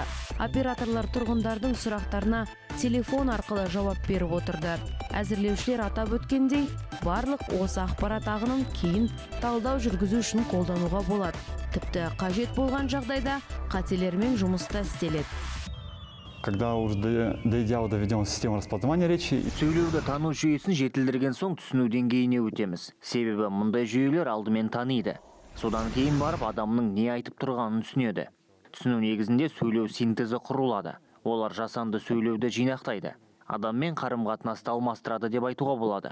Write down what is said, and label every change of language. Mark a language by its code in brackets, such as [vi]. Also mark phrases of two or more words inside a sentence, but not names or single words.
[kk] Операторлар тұрғындардың сұрақтарына телефон арқылы жауап беріп отырды. Әзірлеушілер атап өткендей, барлық осы ақпарат ағынын кейін талдау жүргізу үшін қолдануға болады. Тіпті қажет болған жағдайда қателермен жұмыста істеледі. [ru] Когда уже дойдя до введения системы распознавания речи, [kk] Сөйлеуді тану жүйесін жетілдірген соң түсіну деңгейіне өтеміз. Себебі мұндай жүйелер алдымен таниды. Содан кейін барып адамның не айтып тұрғанын түсінеді. Түсіну негізінде сөйлеу синтезі құрылады. Олар жасанды сөйлеуді жинақтайды. Адаммен қарым-қатынасты алмастырады деп айтуға болады.